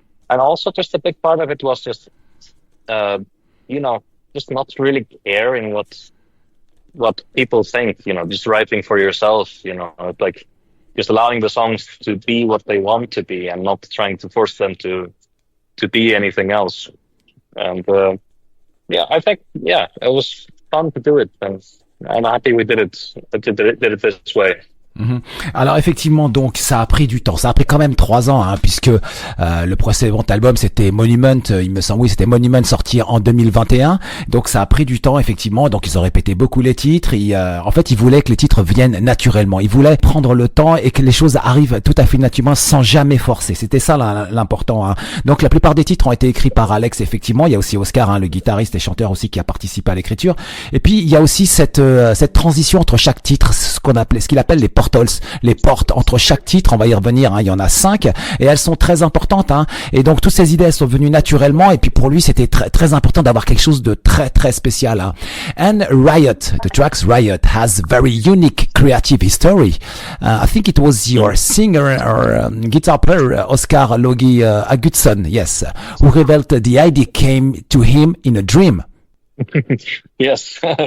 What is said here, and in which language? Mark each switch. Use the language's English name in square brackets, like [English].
[English] And also just a big part of it was just just not really caring what people think, just writing for yourself, like just allowing the songs to be what they want to be and not trying to force them to be anything else. And I think it was fun to do it, and I'm happy we did it this way. Mm-hmm. [French] Alors effectivement, donc ça a pris du temps, ça a pris quand même 3 ans, puisque le précédent album c'était Monument, il me semble, oui c'était Monument sorti en 2021, donc ça a pris du temps effectivement, donc ils ont répété beaucoup les titres, en fait ils voulaient que les titres viennent naturellement, ils voulaient prendre le temps et que les choses arrivent tout à fait naturellement sans jamais forcer, c'était ça l'important. Donc la plupart des titres ont été écrits par Alex, effectivement, il y a aussi Óskar, le guitariste et chanteur aussi qui a participé à l'écriture, et puis il y a aussi cette transition entre chaque titre, ce qu'il appelle les portals portals, les portes entre chaque titre. On va y revenir, hein, il y en a 5 et elles sont très importantes. Hein, et donc toutes ces idées elles sont venues naturellement. Et puis pour lui, c'était très très important d'avoir quelque chose de très très spécial. Hein. [English] And Riot, the tracks Riot has very unique creative history. I think it was your singer or guitar player Óskar Logi Ágústsson, yes, who revealed the idea came to him in a dream. Yes.